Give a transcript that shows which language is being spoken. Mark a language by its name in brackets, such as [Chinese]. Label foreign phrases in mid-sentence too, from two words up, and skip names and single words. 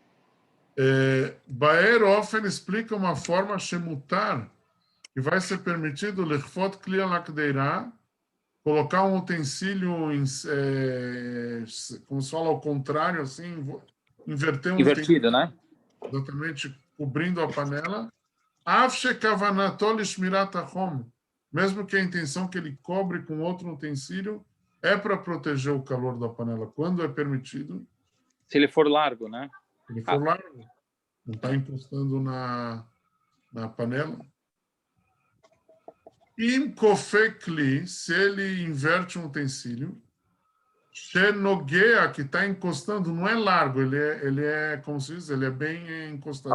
[Portuguese] Baer Ofen explica uma forma shemutar que vai ser permitido [Hebrew] לכפות כלי לקדרה, [Portuguese] colocar um utensílio, como se fala ao contrário, assim, inverter um Invertido, utensílio, né? exatamente, cobrindo a panela. [Hebrew] אף שכוונתו לשמירת החום, [Portuguese] mesmo que a intenção que ele cobre com outro utensílio é para proteger o calor da panela, quando é permitido. Se ele for largo, né? Se ele for largo, não está encostando na panela. [Hebrew] אם כופה כלי, [Portuguese] se ele inverte um utensílio, Xenoguea, que está encostando, não é largo, ele é, como se diz, ele é bem encostado.